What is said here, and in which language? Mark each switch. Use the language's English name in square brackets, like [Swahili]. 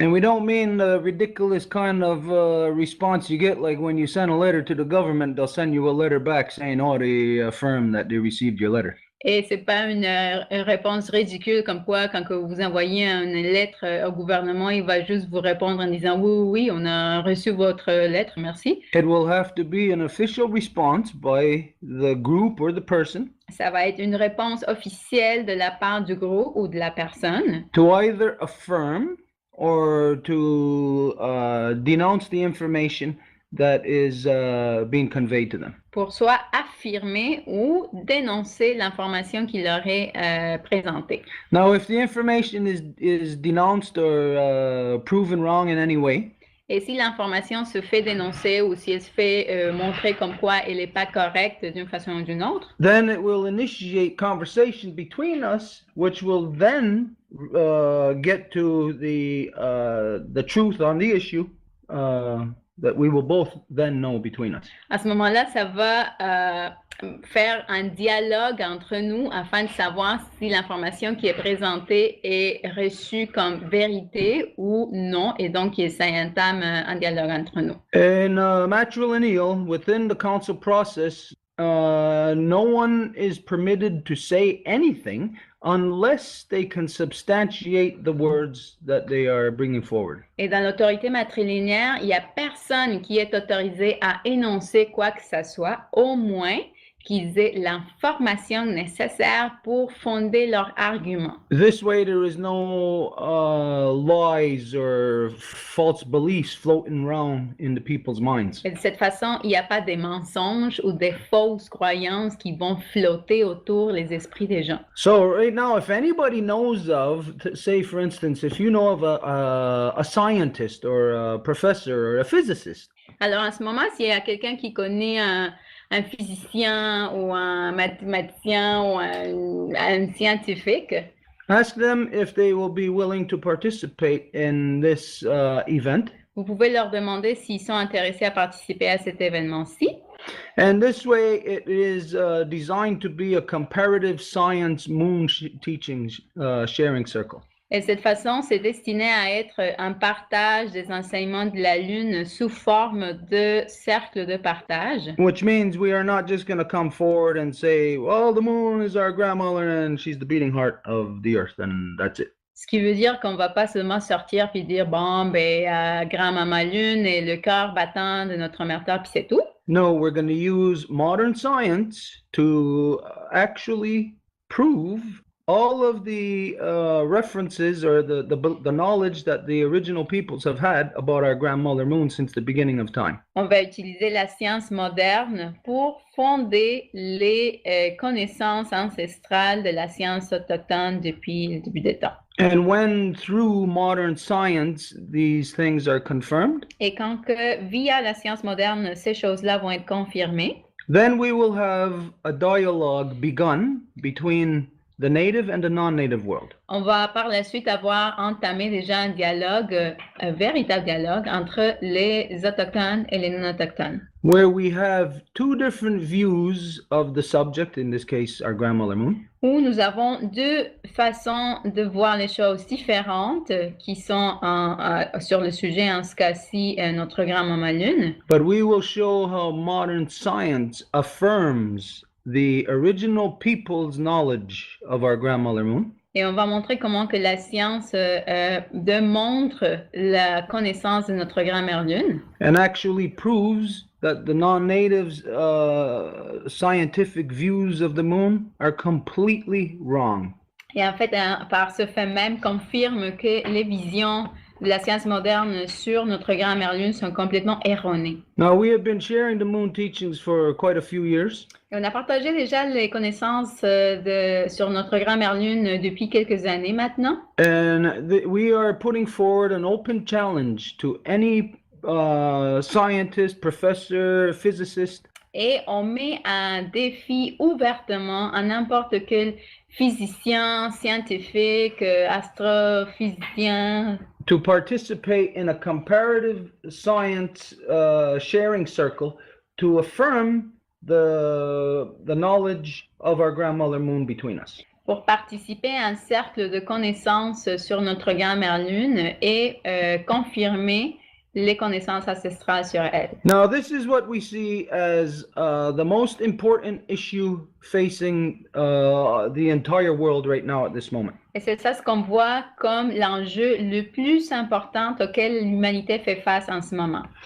[English] And we don't mean the ridiculous kind of response you get, like when you send a letter to the government, they'll send you a letter back saying, oh, they affirm that they received your letter. [French] Et c'est pas une réponse ridicule comme quoi quand que vous envoyez une lettre au gouvernement, il va juste vous répondre en disant oui, on a reçu votre lettre, merci. [English] It will have to be an official response by the group or the person [French] Ça va être une réponse officielle de la part du groupe ou de la personne [English] to either affirm or to denounce the information that is being conveyed to them. [French] pour soit affirmer ou dénoncer l'information qui leur est présentée. [English] Now, if the information is denounced or proven wrong in any way, [French] Et si l'information se fait dénoncer ou si elle se fait montrer comme quoi elle n'est pas correcte d'une façon ou d'une autre, [English] then it will initiate conversation between us, which will then get to the truth on the issue that we will both then know between us. [French] à ce moment-là, ça va faire un dialogue entre nous afin de savoir si l'information qui est présentée est reçue comme vérité ou non, et donc ça entame un dialogue entre nous. [English] In matrilineal, within the council process, no one is permitted to say anything unless they can substantiate the words that they are bringing forward. [French] Et dans l'autorité matrilinéaire, il n'y a personne qui est autorisé à énoncer quoi que ce soit, au moins qu'ils aient l'information nécessaire pour fonder leur argument. [English] This way, there is no lies or false beliefs floating around in the people's minds. [French] Et de cette façon, il n'y a pas des mensonges ou des fausses croyances qui vont flotter autour les esprits des gens. [English] So right now, if anybody knows of, say for instance, if you know of a scientist or a professor or a physicist, [French] Alors, en ce moment, s'il y a quelqu'un qui connaît un physicien ou un mathématicien ou un scientifique, [English] ask them if they will be willing to participate in this event. [French] vous pouvez leur demander s'ils sont intéressés à participer à cet événement-ci. [English] And this way, it is designed to be a comparative science moon teaching sharing circle. [French] Et de cette façon, c'est destiné à être un partage des enseignements de la Lune sous forme de cercle de partage. [English] Which means we are not just going to come forward and say, well, the moon is our grandmother and she's the beating heart of the earth, and that's it. [French] Ce qui veut dire qu'on va pas seulement sortir puis dire, bon, ben, grand-maman Lune est le cœur battant de notre mère Terre, puis c'est tout. [English] No, we're going to use modern science to actually prove all of the references or the knowledge that the original peoples have had about our grandmother moon since the beginning of time. [French] On va utiliser la science moderne pour fonder les connaissances ancestrales de la science autochtone depuis le début des temps. [English] And when through modern science these things are confirmed, [French] Et quand que via la science moderne, ces choses-là vont être confirmées, [English] then we will have a dialogue begun between the native and the non-native world. [French] on va par la suite avoir entamé déjà un dialogue, un véritable dialogue entre les autochtones et les non-autochtones, [English] Where we have two different views of the subject, in this case, our grandmother moon, [French] où nous avons deux façons de voir les choses différentes qui sont sur le sujet, en ce cas-ci, notre grand-maman Lune. [English] but we will show how modern science affirms the original people's knowledge of our grandmother moon, [French] Et on va montrer comment que la science démontre la connaissance de notre grand-mère Lune [English] and actually proves that the non-natives' scientific views of the moon are completely wrong. [French] et en fait, par ce fait même, confirme que les visions de la science moderne sur notre grand-mère lune sont complètement erronées. [English] Now, we have been sharing the moon teachings for quite a few years, [French] Et on a partagé déjà les connaissances sur notre grand-mère lune depuis quelques années maintenant. [English] and we are putting forward an open challenge to any scientist, professor, physicist [French] Et on met un défi ouvertement à n'importe quel physicien, scientifique, astrophysicien, [English] to participate in a comparative science sharing circle to affirm the knowledge of our grandmother moon between us. [French] pour participer à un cercle de connaissances sur notre grand-mère lune et confirmer les connaissances ancestrales sur elle. [English] Now, this is what we see as the most important issue facing the entire world right now at this moment. [French] Et c'est ça ce qu'on voit comme l'enjeu le plus important auquel l'humanité fait face en ce moment.